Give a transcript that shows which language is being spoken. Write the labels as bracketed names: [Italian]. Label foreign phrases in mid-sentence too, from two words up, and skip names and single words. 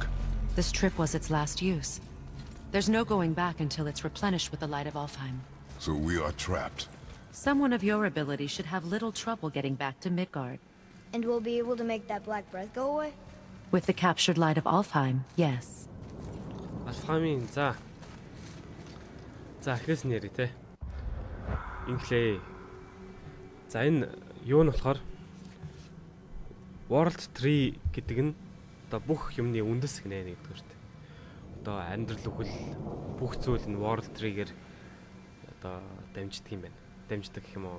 [English] This trip was its last use. There's no going back until it's replenished with the light of Alfheim. So we are trapped. Someone of your ability should have little trouble getting back to Midgard. And we'll be able to make that black breath go away? With the captured light of Alfheim, yes. [Mongolian] Алфхаймын за. За эхлээс нь ярий те. Инглээ. За энэ юу нь болохоор World Tree гэдэг нь одоо бүх юмны үндэс гинэ нэгдүгээрт. Одоо амьдрал үхэл бүх зүйл нь World Tree-гээр одоо дамждаг юм байна. Дамждаг гэх юм уу?